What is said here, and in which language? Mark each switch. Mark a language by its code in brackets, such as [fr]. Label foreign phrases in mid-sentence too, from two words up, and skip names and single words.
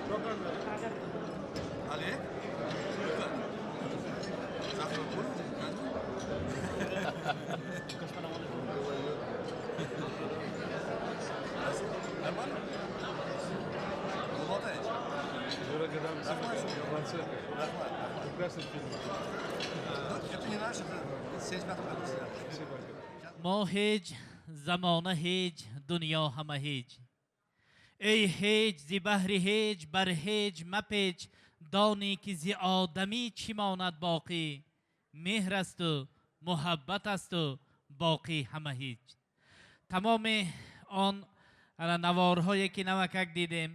[az] Ali? Zahra bu. [ru] Нормально? Вы болтаете? Прекрасный фильм. Это не наш, это 75 году снято. [fa] ما هیچ زمانه هیچ دنیا همه هیچ ای هیچ زی بحر هیچ بر هیچ مپیچ دانی که زی آدمی چی ماند باقی مهر است و محبت است و باقی همه هیچ تمام آن نوارهایی که نمکک دیدیم